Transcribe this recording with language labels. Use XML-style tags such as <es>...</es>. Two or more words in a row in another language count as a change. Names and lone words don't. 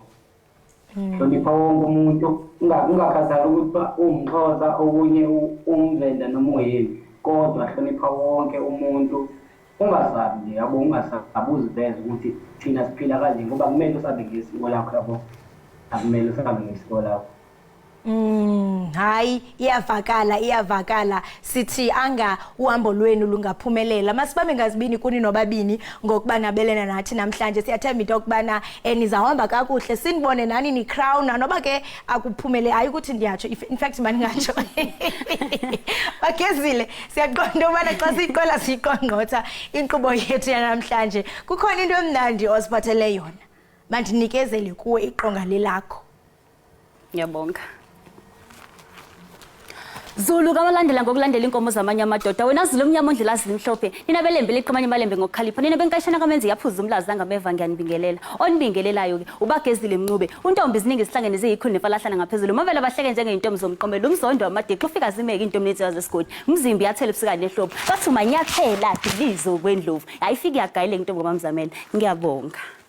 <zu>Hlonipha wonke umuntu ungakhathali ukuthi umXhosa okunye umVenda noma uyini kodwa hlonipha wonke umuntu. Ungasabi nje yabo ungasabi uziveze ukuthi thina siphila kanje ngoba kumele usabe ngesiko lakho yabo. Akumele usabe ngesiko lakho.</zu> <xh>Hayi iyavakala sithi anga uhambo lwenu lungaphumelela. Masibambe ngazibini kuni nobabini ngokuba nabelena nathi namhlanje. Siyathemba into yokubana nizahamba kakuhle sinibone nani ni crown noba ke akuphumele hayi ukuthi ndiyatsho</xh> <en>in fact</en> <xh>mani ngatsho. Bagezile siyaqonda ubana xa siqola siqongqotha inkqubo yethu yanamhlanje kukhona into emnandi osiphathele yona. Mandinikezele kuwe iqonga lelakho.</xh> <zu>Ngiyabonga. Zulu kabalandela ngokulandela inkomo zamanye amadoda wena Zulu omnyama ondlela azimhlophe nina belembe liqamanye malembe ngokukhalipha nina benkashana kamenzi yaphuza umlazi ngameva ngiyanibingelela onibingelelayo ke uBagezile Mncube untombi ziningi sihlangene eziyikhulu nefalahlana ngaphezulu mavela bahleke njengeintombi zomqomelo umzondo wamadeqo ufika zimeke intombi nethi yazesigodi umzimbi yathela ebusikani lehlobo bathi umanyathela dilizo kwendlovu ayifiki yagayile intombi ngomamzamela ngiyabonga.</zu>